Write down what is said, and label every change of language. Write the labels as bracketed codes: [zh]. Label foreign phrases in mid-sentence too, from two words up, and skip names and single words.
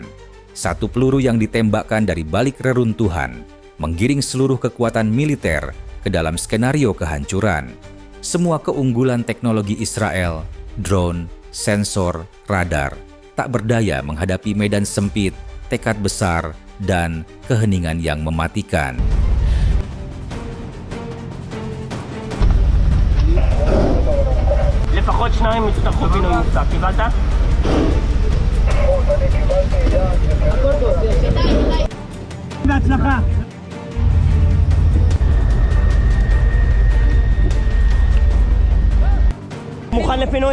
[id] Satu peluru yang ditembakkan dari balik reruntuhan menggiring seluruh kekuatan militer ke dalam skenario kehancuran. Semua keunggulan teknologi Israel, drone, sensor, radar, tak berdaya menghadapi medan sempit, tekad besar, dan keheningan yang mematikan. [he] לפחות 2 יצטרכו פינוי מוצק, קיבלת? בהצלחה. מוכן לפינוי?